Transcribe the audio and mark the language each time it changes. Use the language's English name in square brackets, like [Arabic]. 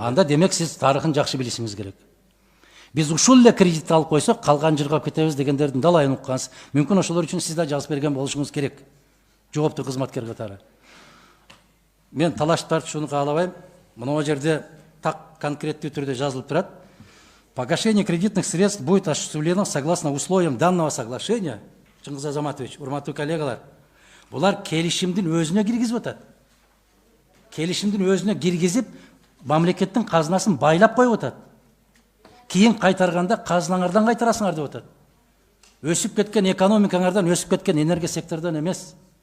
[Kyrgyz] Анда демек сиз тарыхын жакшы билишиңиз керек. Биз ушул эле кредит алып койсок, калган жыргап кетебиз дегендердин далайын уккансыз. Мүмкүн ошолор үчүн сиз да жазып берген болушуңуз керек. Жооптуу кызматкер катары. Мен талашып тартышууну каалабайм. Мына жерде так конкреттүү түрдө жазылып турат. [Russian] Погашение кредитных средств будет осуществлено согласно условиям данного соглашения. [Kyrgyz] Чыңгыз Азаматович, урматтуу коллегалар, булар келишимдин өзүнө киргизип атат. Келишимдин өзүнө киргизип, мамлекеттин казынасын байлап коюп атат. Кийин кайтарганда казынаңардан кайтарасыңар деп атат. Өсүп кеткен экономикаңардан, өсүп кеткен энергия секторунан эмес.